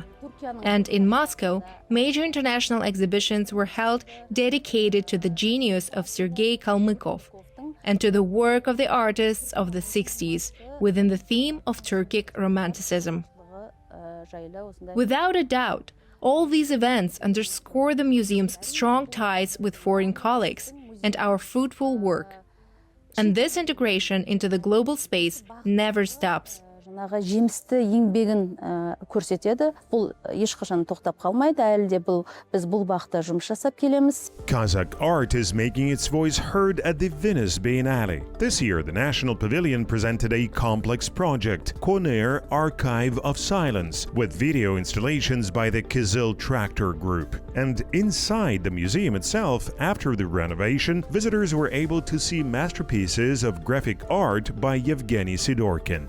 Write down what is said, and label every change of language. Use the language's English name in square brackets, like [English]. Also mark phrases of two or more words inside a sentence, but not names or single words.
[English] And in Moscow, major international exhibitions were held dedicated to the genius of Sergei Kalmykov and to the work of the artists of the 60s within the theme of Turkic Romanticism. Without a doubt, all these events underscore the museum's strong ties with foreign colleagues and our fruitful work. And this integration into the global space never stops. [Kazakh] Жемісті еңбегін көрсетеді. Бұл ешқашан тоқтап қалмайды. Әлі де біз бұл бағытта жұмыс жасап келеміз. [English] Kazakh art is making its voice heard at the Venice Biennale. This year, the National Pavilion presented a complex project, Koner Archive of Silence, with video installations by the Kizil Tractor Group. And inside the museum itself, after the renovation, visitors were able to see masterpieces of graphic art by Yevgeny Sidorkin.